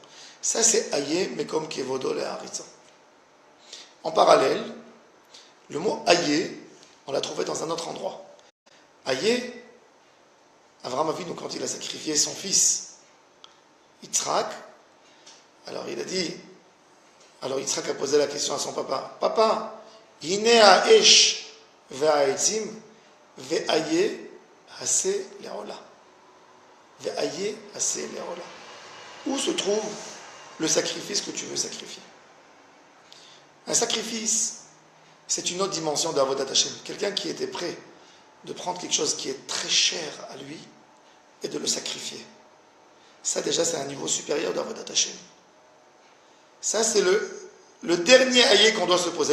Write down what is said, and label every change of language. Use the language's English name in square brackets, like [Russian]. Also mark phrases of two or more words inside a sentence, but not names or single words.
[French] Ça c'est [Hebrew] איה מקום כבודו להעריצו. [French] En parallèle, le mot Aye, on l'a trouvé dans un autre endroit. Aye, Avraham Avinu, quand il a sacrifié son fils, Yitzhak, alors Yitzhak a posé la question à son papa. [Hebrew] Papa, הנה האש והעצים ואיה השה לעולה. ואיה השה לעולה. [French] Où se trouve le sacrifice que tu veux sacrifier? Un sacrifice, c'est une autre dimension d' [Hebrew] עבודת השם. [French] Quelqu'un qui était prêt de prendre quelque chose qui est très cher à lui et de le sacrifier. Ça déjà, c'est un niveau supérieur d' [Hebrew] עבודת השם. [French] Ça, c'est le dernier aïe qu'on doit se poser.